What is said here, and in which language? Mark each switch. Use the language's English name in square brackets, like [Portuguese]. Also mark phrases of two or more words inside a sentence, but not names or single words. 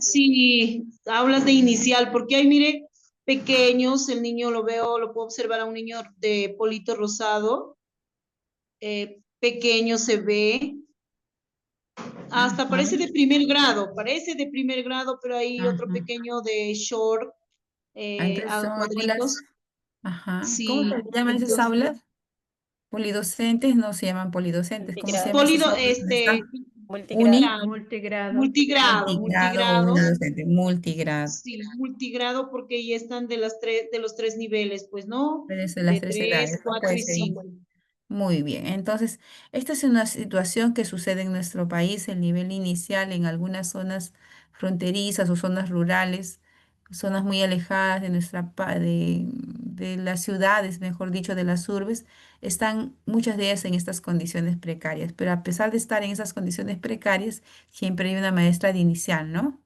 [Spanish] Sí, hablas de inicial, porque ahí mire, pequeños, el niño lo veo, lo puedo observar a un niño de polito rosado, pequeño se ve, hasta Ajá, parece de primer grado, pero hay otro ajá. pequeño de short, Entonces a son aulas, cuadritos, ajá. ¿Cómo sí, se llaman esas entonces, aulas? Polidocentes, no se llaman polidocentes. ¿Cómo se llaman Multigrado, esas polido, aulas donde está? multigrado. Uni, multigrado, Multigrado. multigrado, multigrado o multigrado, unidocente, multigrado. sí, multigrado porque ya están de los tres niveles, pues, ¿no? Puede ser las De tres tres, edades, ¿no? cuatro Puede y ser. cinco. Muy bien, entonces, esta es una situación que sucede en nuestro país, el nivel inicial en algunas zonas fronterizas o zonas rurales, zonas muy alejadas de de las ciudades, mejor dicho, de las urbes, están muchas de ellas en estas condiciones precarias, pero a pesar de estar en esas condiciones precarias, siempre hay una maestra de inicial, ¿no?